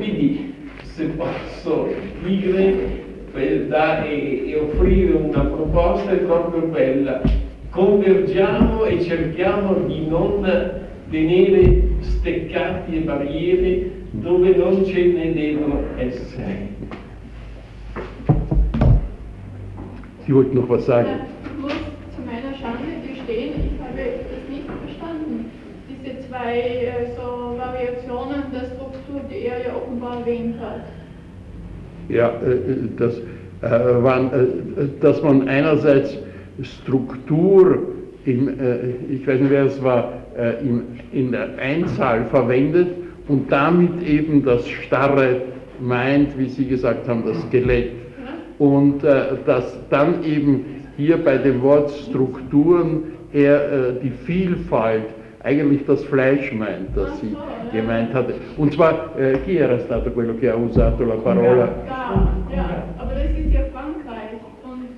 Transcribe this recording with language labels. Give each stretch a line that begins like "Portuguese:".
Italian: Quindi, se posso dire e offrire una proposta, è proprio quella: convergiamo e cerchiamo di non tenere steccati e barriere dove non ce ne devono essere.
German: die wollten noch was sagen. Ich muss zu meiner Schande gestehen, ich habe das nicht verstanden. Diese zwei so Variationen der Struktur, die er ja offenbar erwähnt hat. Ja, das waren, dass man einerseits Struktur im, ich weiß nicht, wer es war, in der Einzahl verwendet und damit eben das Starre meint, wie Sie gesagt haben, das Skelett. Und dass dann eben hier bei dem Wort Strukturen er die Vielfalt, eigentlich das Fleisch meint, das sie gemeint hatte. Und zwar,
Italian: chi era stato quello che ha usato la parola?
German: Congar, aber das ist ja Frankreich.